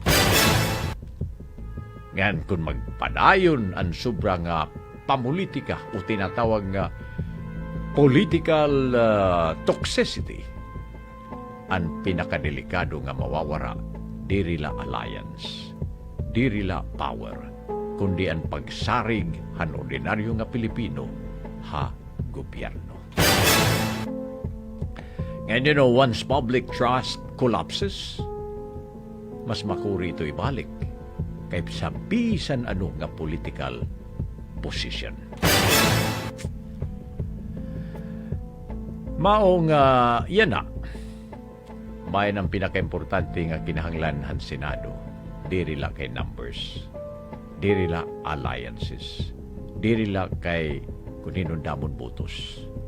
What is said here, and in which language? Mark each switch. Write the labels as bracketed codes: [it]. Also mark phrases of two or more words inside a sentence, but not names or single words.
[war] Ngayon kung magpadayon ang sobrang pamulitika o tinatawag nga [en] political toxicity, [war] ang pinakadelikado nga mawawara, diri la alliance, diri la power, kundi ang pagsarig han ordinaryo nga Pilipino ha gobyerno. [en] And once public trust collapses, [war] mas makuri ito ibalik kay sa bisan ano nga [en] political position. [war] Maong yan na, bayan ang pinaka-importante nga kinahanglan han Senado, diri la kay numbers, diri la alliances, diri la kay kunino damon botos.